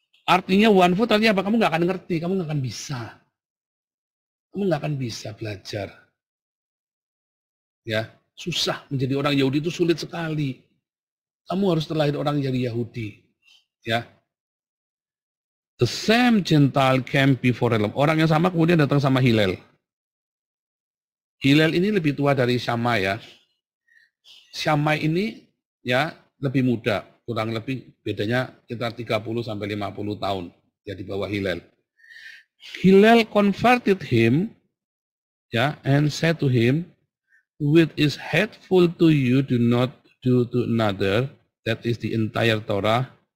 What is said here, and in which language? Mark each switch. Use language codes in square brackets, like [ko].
[id] Artinya [en] one foot [id] artinya apa? Kamu nggak akan ngerti, kamu nggak akan bisa. Kamu nggak akan bisa belajar. Ya, susah menjadi orang Yahudi itu sulit sekali. Kamu harus terlahir orang jadi Yahudi. Ya. [en] The same Gentile came before Hillel. [id] Orang yang sama kemudian datang sama Hillel. Hillel ini lebih tua dari Shammai ya. Shammai ini ya lebih muda, kurang lebih bedanya sekitar 30 sampai 50 tahun ya di bawah Hillel. [en] Hillel converted him, and said to him, "Which is hateful to you, do not do to another." That is the entire Torah.